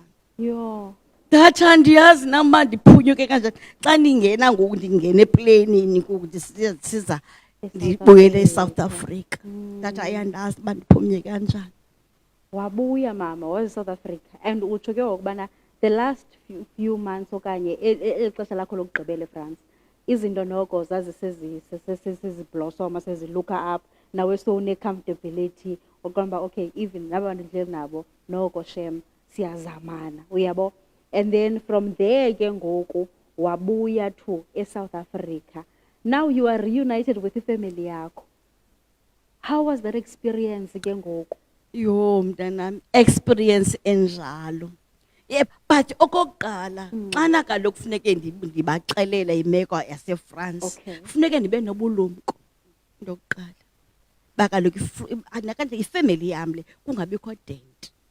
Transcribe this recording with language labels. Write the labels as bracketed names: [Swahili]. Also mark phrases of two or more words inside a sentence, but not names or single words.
[Xhosa] Ndathi andiyazi namba ndiphunyuke kanjani. Xa ndingena ngoku ndingena eplanini ngoku ndisiza ndibuyele eSouth Africa. Ndathi ayandazi uba ndiphunyuke kanjani. Wabuya mama waseSouth Africa and utsho ke ngokubana [English] the last few months [Xhosa] okanye exesha lakho lokugqibela eFrance izinto noko zaziseziblossoma seziluka up nawe sowune-comfortability oqonda [English] okay even [Xhosa] nabantu ndihleli nabo noko shem siyazamana uyabo. [English] And then from there [Xhosa] ke ngoku wabuya [English] to eSouth Africa. Now you are reunited with [Xhosa] ifamily yakho. [English] How was that experience [Xhosa] ke ngoku? Mntanami, experience enjalo. But okokuqala xana kaloku kufuneke ndibaxelele imeko yaseFrance, kufuneke ndibe nobulumko into yokuqala. Bakaloku ifamily yam le kungabikho dent.